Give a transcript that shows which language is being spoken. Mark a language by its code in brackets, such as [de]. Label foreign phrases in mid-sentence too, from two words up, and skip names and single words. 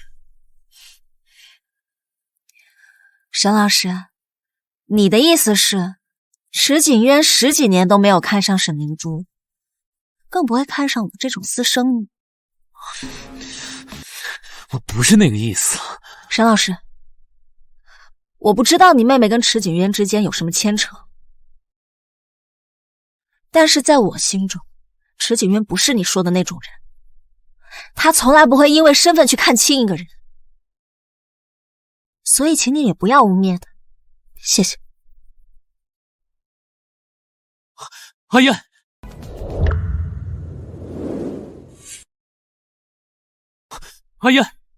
[zh] 沈老師，你的意思是池景淵10幾年都沒有看上沈明珠，更不會看上我這種私生女。我不是那個意思。沈老師，我不知道你妹妹跟池景淵之間有什麼牽扯，但是在我心中，池景淵不是你說的那種人，他從來不會因為身份去看輕一個人，所以請你也不要污衊他，謝謝。阿燕，阿燕，